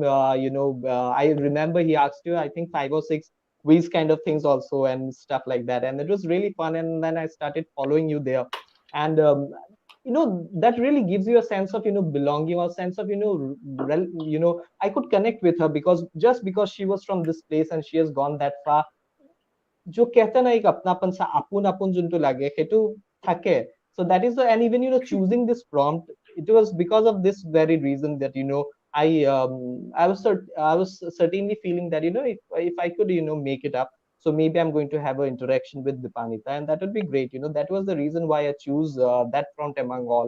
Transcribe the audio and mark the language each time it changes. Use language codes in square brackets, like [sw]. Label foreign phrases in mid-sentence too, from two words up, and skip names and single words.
[en] I remember he asked you, I think, 5 or 6 quiz kind of things also and stuff like that, and it was really fun. And then I started following you there, and that really gives you a sense of belonging, or sense of I could connect with her, because just because she was from this place and she has gone that far, [hi] जो कहते हैं ना एक अपनापन सा [as] আপুন আপুন যেনটো লাগে সেইটো থাকে. [en] So that is the, and even choosing this prompt, it was because of this very reason that I was certainly feeling that if I could make it up, so maybe I'm going to have an interaction with Dipanita, and that would be great. That was the reason why I choose that prompt among all.